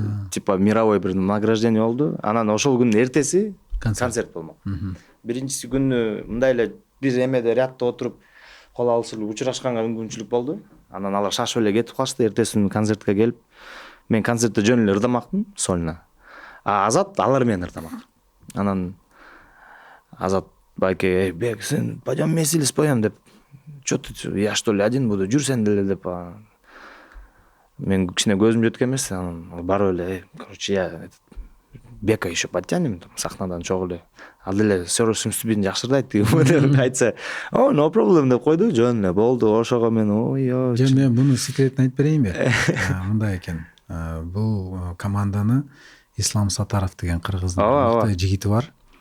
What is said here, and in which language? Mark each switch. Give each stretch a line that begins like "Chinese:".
Russian: Типа мировой
Kyrgyz: бир награждение болду. Анан ошол күнүн эртеси концерт болмок. Биринчиси күнү мындай эле бир эмеде рядта отуруп кол алышып учурашканга мүмкүнчүлүк болду. Анан алар шашып эле кетип калышты. Эртеси күнү концертке келип, мен концертте жөн эле ырдамакмын сольно. Азат алар менен ырдамак. Анан Азат байке, Бек, сен
Russian: пойдем вместе или споем
Kyrgyz: деп.
Russian: Чё ты, я что ли один буду,
Kyrgyz: жүр сен деле деп. Мен кичине көзүм жеткен эмес. Анан барып эле,
Russian: короче, я Бека еще подтянем,
Kyrgyz: сахнадан чогуу эле. Ал деле сөзүн жакшы ырдайт деп айтса,
English: no problem
Kyrgyz: деп койду, жөн эле болду. Ошого мен Жөн мен муну секретин айтып берейинби? Мындай экен. Бул команданы Ислам Сатаров деген кыргыздын мыкты жигити бар.